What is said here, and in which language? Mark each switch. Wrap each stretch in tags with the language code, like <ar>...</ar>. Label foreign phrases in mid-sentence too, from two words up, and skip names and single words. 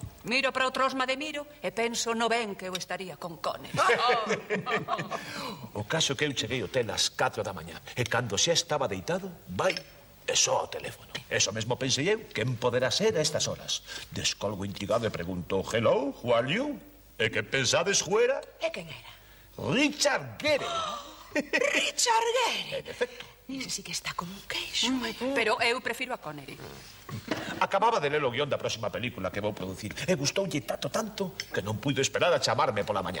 <gl>Miro para o trosma de Miro e penso no ben que eu estaría con Connery. O caso que eu cheguei ao hotel ás 4 da mañá. E cando xa estaba deitado, vai e só o teléfono. Eso mesmo pensei eu, quen poderá ser a estas horas. Descolgo intrigado e pregunto,</gl> <en>hello, who are you?</en> <gl>E que pensades fuera? E quen era? Richard Gere. Richard Gere. En efecto. Ese sí que está como un queixo. Pero eu prefiro a Connery. Acababa de ler o guión da próxima película que vou producir e gustoulle tanto que non puido esperar a chamarme pola mañá.</gl>